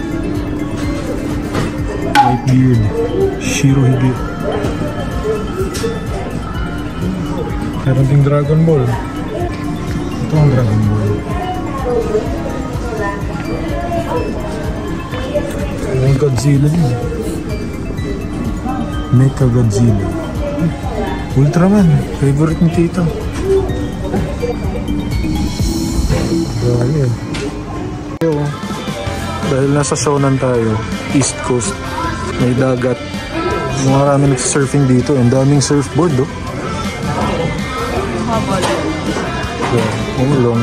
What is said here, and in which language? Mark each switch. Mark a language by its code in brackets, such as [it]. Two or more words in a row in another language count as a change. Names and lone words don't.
[tl] White Beard. Shirohige. Meron ding Dragon Ball. Ito ang Dragon Ball. May Godzilla din. Mecha Godzilla. Ultraman. Favorite ni Tito. Dahil nasa Shonan tayo, East Coast, may dagat. Marami nagsurfing dito. Ang daming surfboard, oh. Umulong.